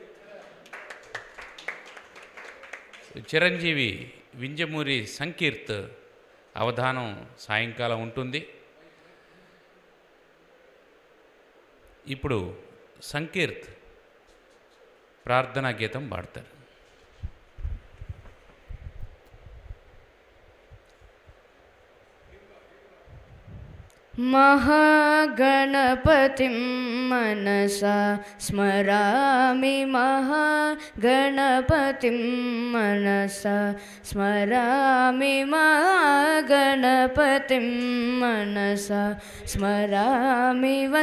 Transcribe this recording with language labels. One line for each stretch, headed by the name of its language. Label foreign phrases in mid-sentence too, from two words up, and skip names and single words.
Telugu: చిరంజీవి వింజమూరి సంకీర్త్ అవధానం సాయంకాలం ఉంటుంది. ఇప్పుడు సంకీర్త్ ప్రార్థనా గీతం పాడతారు.
Sanskrit: महागणपतिं मनसा स्मरामि, महागणपतिं मनसा स्मरामि, महागणपतिं मनसा स्मरामि,